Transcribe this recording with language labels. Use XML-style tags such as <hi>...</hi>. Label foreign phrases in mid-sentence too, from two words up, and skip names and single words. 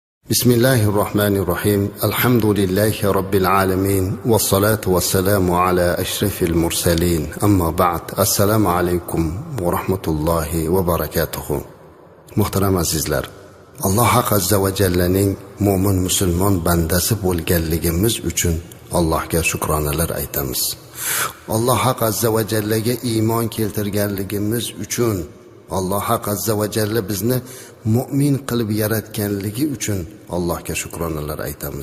<ar>بسم الله الرحمن الرحيم. الحمد لله رب العالمين. والصلاة والسلام على أشرف المرسلين. أما بعد. السلام عليكم ورحمة الله وبركاته.</ar> <uz>Muhtaram azizlar, Alloh</uz> <ar>عز وجل</ar> <uz>mu'min musulmon bandasi bo'lganligimiz uchun Allohga shukronalar aytamiz. Alloh</uz> <ar>عز وجل</ar> <uz>iymon keltirganligimiz uchun, Alloh</uz> <ar>عز وجل</ar> <uz>bizni mu'min qilib yaratganligi uchun Allohga shukronalar aytamiz.</uz>